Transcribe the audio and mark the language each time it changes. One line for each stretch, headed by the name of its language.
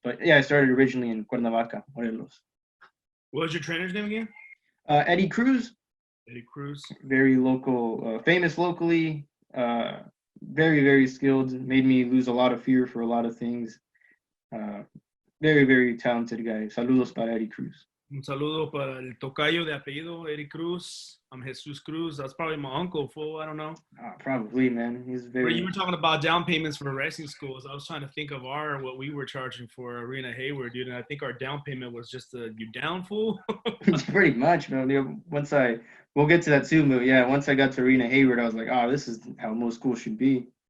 English: But yeah, I started originally in Cuernavaca, Morelos. What was your trainer's name again? Eddie Cruz. Eddie Cruz. Very local, famous locally. Very, very skilled. Made me lose a lot of fear for a lot of things. Very, very talented guy.
Spanish: Saludos para Eddie Cruz. Un saludo para el tocayo de apellido, Eddie Cruz.
English: I'm Jesus Cruz. That's probably my uncle, fool. I don't know. Probably, man. He's But very. you were talking about down payments for wrestling schools. I was trying to think of what we were charging for Arena Hayward, dude. And I think our down payment was just you down, fool. Pretty much, man. We'll get to that soon, but yeah, once I got to Arena Hayward, I was like, oh, this is how most schools should be.